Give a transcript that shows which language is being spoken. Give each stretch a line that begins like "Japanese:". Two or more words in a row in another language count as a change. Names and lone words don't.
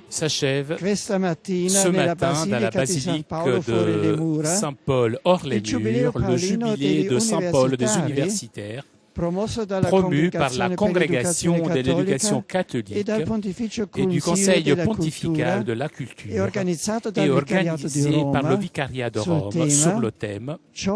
Italian: questa mattina nella basilica di San Paolo fuori le mura,
French: Saint-Paul hors les murs, le jubilé de Saint-Paul des universitaires, promu par la Congrégation de l'éducation catholique et du Conseil pontifical de la culture et organisé par le Vicariat de Rome sur le thème «